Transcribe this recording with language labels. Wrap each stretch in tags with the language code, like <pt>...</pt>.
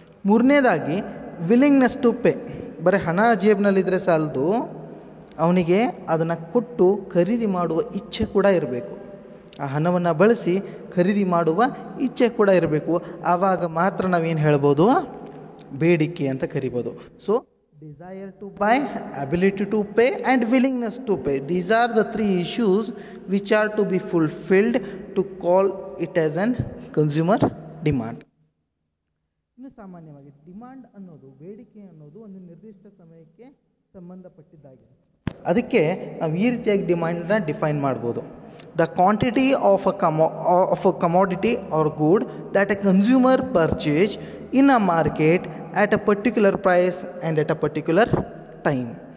<kn>3ನೇದಾಗಿ willingness to pay. ಬರೀ ಹಣ ಜೇಬ್ನಲ್ಲಿದ್ದರೆ ಸಾಲದು, ಅವನಿಗೆ ಅದನ್ನು ಕೊಟ್ಟು ಖರೀದಿ ಮಾಡುವ ಇಚ್ಛೆ ಕೂಡ ಇರಬೇಕು. ಆ ಹಣವನ್ನು ಬಳಸಿ ಖರೀದಿ ಮಾಡುವ ಇಚ್ಛೆ ಕೂಡ ಇರಬೇಕು. ಆವಾಗ ಮಾತ್ರ ನಾವೇನು ಹೇಳ್ಬೋದು, ಬೇಡಿಕೆ ಅಂತ ಕರಿಬೋದು.</kn> <en>desire to buy, ability to pay and willingness to pay. These are the 3 issues which are to be fulfilled to call it as an consumer demand.</en> <kn>ಇನ್ನು ಸಾಮಾನ್ಯವಾಗಿ ಡಿಮಾಂಡ್ ಅನ್ನೋದು, ಬೇಡಿಕೆ ಅನ್ನೋದು ಒಂದು ನಿರ್ದಿಷ್ಟ ಸಮಯಕ್ಕೆ ಸಂಬಂಧಪಟ್ಟಿದ್ದಾಗಿದೆ. ಅದಕ್ಕೆ ನಾವು ಈ ರೀತಿಯಾಗಿ ಡಿಮಾಂಡನ್ನ ಡಿಫೈನ್ ಮಾಡ್ಬೋದು.</kn> <en>The quantity of a commodity or good that a consumer purchase in a market at a particular price and at a particular time.</en>